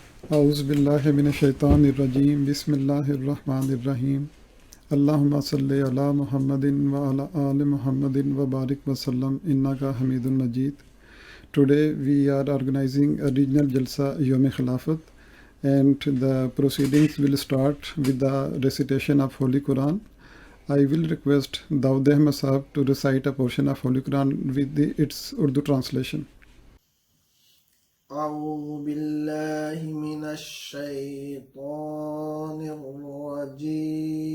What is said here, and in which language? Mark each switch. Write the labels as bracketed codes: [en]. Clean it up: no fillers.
[ar] اعوذ باللہ من الشیطان الرجیم، بسم اللہ الرحمن الرحیم۔ اللہم صلی علی محمد وعلی آل محمد وبارک وسلم انک حمید مجید۔ [en] Today we are organizing a regional Jalsa Yom Khilafat, and the proceedings will start with the recitation of Holy Quran. I will request Daud Ahmed Sahab to recite a portion of Holy Quran with its Urdu translation. [ar] أعوذ بالله من الشيطان الرجيم.